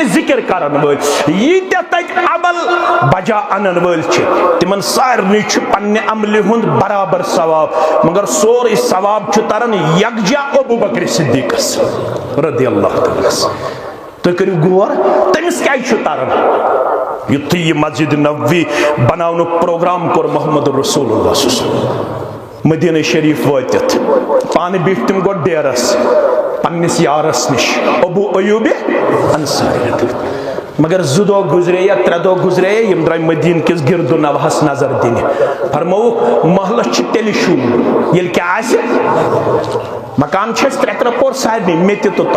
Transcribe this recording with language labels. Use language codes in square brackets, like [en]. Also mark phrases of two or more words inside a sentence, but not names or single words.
[ks] ذکر کرن وٲلۍ ییٖتیاہ تتہِ عمل بجا انن وٲلۍ چھِ تمن سارنٕے چھُ پننہِ عملہِ ہُنٛد برابر ثواب مگر سورُے ثواب چھُ تران یکجا ابو بکر صدیقس رضی اللہ تعالیٰ تُہۍ کٔرِو غور تٔمِس کیازِ چھُ تران یُتھُے یہِ مسجد نبوی بناونُک پروگرام کوٚر محمد رسول اللہ صلی اللہ علیہ وسلم مدینہ شریف وٲتِتھ پانہٕ بیٖٹھۍ تِم گۄڈٕ ڈیرس پننِس یارس نِش ابو ایوب انصاری مگر 2 دۄہ گزرے یا 3 دۄہ گزرے یم درٛاے مدیٖنہ کِس گرد و نواہس نظر دِنہِ فرمووُکھ محلس چھُ تیٚلہِ شوٗر ییٚلہِ کیٛاہ آسہِ مکان چھِ أسۍ 3 پور سارنٕے مےٚ تہِ تہٕ